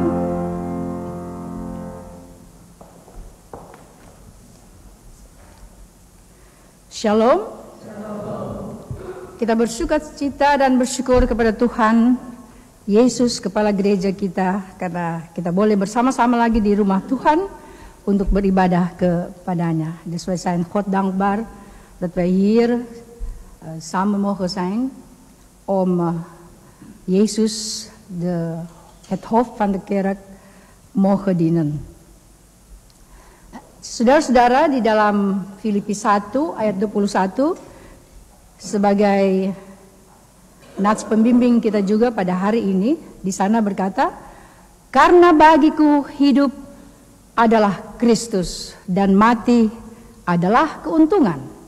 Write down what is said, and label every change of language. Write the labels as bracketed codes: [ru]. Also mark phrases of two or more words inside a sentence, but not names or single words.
[id] Shalom. Kita bersuka cita dan bersyukur kepada Tuhan Yesus, Kepala Gereja kita, karena kita boleh bersama-sama lagi di rumah Tuhan untuk beribadah kepadanya. [nl] Dus wij zijn God dankbaar dat wij hier samen mogen zijn om Jezus, het hoofd van de kerk, mogen dienen. [id] Saudara-saudara, di dalam Filipi 1 ayat 21 sebagai nats pembimbing kita juga pada hari ini, di sana berkata, karena bagiku hidup adalah Kristus dan mati adalah keuntungan.